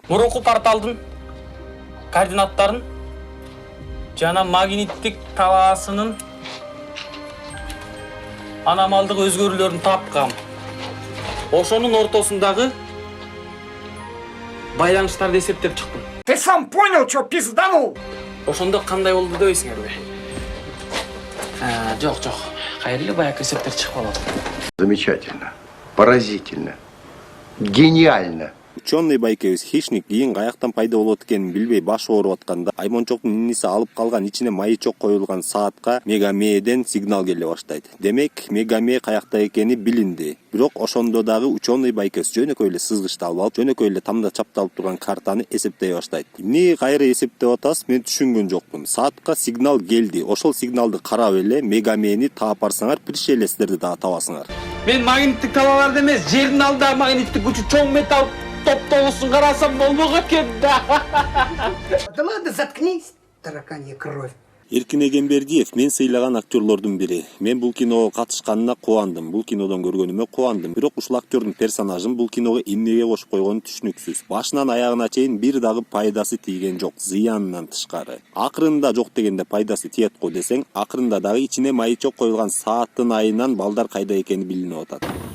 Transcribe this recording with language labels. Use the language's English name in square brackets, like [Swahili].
[Kyrgyz] Мурунку порталдын координаттарын жана магниттик талаасынын аномалдык өзгөрүүлөрүн тапкам. Ошонун ортосундагы байланыштарды эсептеп чыктым. [Russian] Ты сам понял, что пизданул? [Kyrgyz] Ошондо кандай болду дебейсиңерби? Жок. Кайрылы баягы эсептер чыгып алат. [Russian] Замечательно. Поразительно. Гениально. [Kyrgyz] ученый байкебиз Хищник кийин каяктан пайда болот экенин билбей баш ооруп атканда Аймончоктун иниси алып калган ичине маячок коюлган саатка Мегамеден сигнал келе баштайт. Демек Мегаме каякта экени билинди. Бирок ошондо дагы ученый байкебиз жөнөкөй эле сызгычты алып алып, жөнөкөй эле тамда чапталып турган картаны эсептей баштайт. Эмне кайра эсептеп атасыз, мен түшүнгөн жокмун. Саатка сигнал келди. Ошол сигналды карап эле Мегамени таап барсаңар, бирше эле силерди дагы табасыңар. Мен магниттик табаларды эмес, жердин алдындагы магниттик күчү чоң металл топтоосун карасам болмок экен да. [Russian] Да ладно, заткнись, тараканья кровь. [Kyrgyz] Эркин Эгембердиев мен сыйлаган актерлордун бири. Мен бул киного катышканына кубандым. Бул кинодон көргөнүмө кубандым. Бирок ушул актердун персонажын бул киного эмнеге кошуп койгону түшүнүксүз. Башынан аягына чейин бир дагы пайдасы тийген жок, зыянынан тышкары. Акырында жок дегенде пайдасы тиет го десең, акырында дагы ичине маячок коюлган сааттын айынан балдар кайда экени билинип атат.